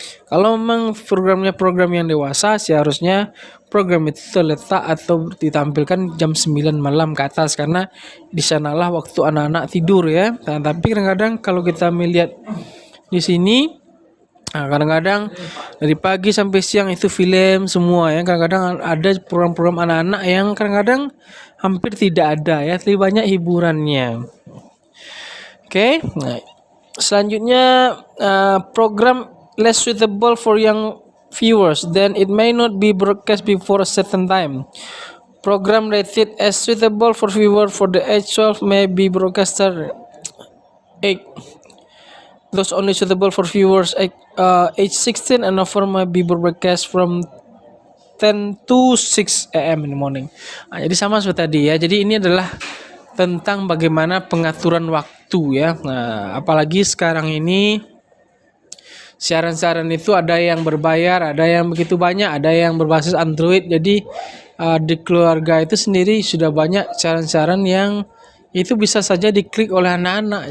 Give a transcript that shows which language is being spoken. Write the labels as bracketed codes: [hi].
[id] Kalau memang programnya program yang dewasa, seharusnya program itu terletak atau ditampilkan jam 9 malam ke atas, karena di sanalah waktu anak-anak tidur ya. Nah, tapi kadang-kadang kalau kita melihat di sini, kadang-kadang dari pagi sampai siang itu film semua ya. Kadang-kadang ada program-program anak-anak yang kadang-kadang hampir tidak ada ya, lebih banyak hiburannya. Oke. Nah, selanjutnya [en] program less suitable for young viewers, then it may not be broadcast before a certain time. Program rated as suitable for viewer for the age 12 may be broadcasted 8. Those only suitable for viewers age 16 and over may be broadcast from 10 to 6 a.m. in the morning. [id] Nah, jadi sama seperti tadi ya. Jadi ini adalah tentang bagaimana pengaturan waktu ya. Nah, apalagi sekarang ini siaran-siaran itu ada yang berbayar, ada yang begitu banyak, ada yang berbasis Android. Jadi di keluarga itu sendiri sudah banyak siaran-siaran yang itu bisa saja diklik oleh anak-anak.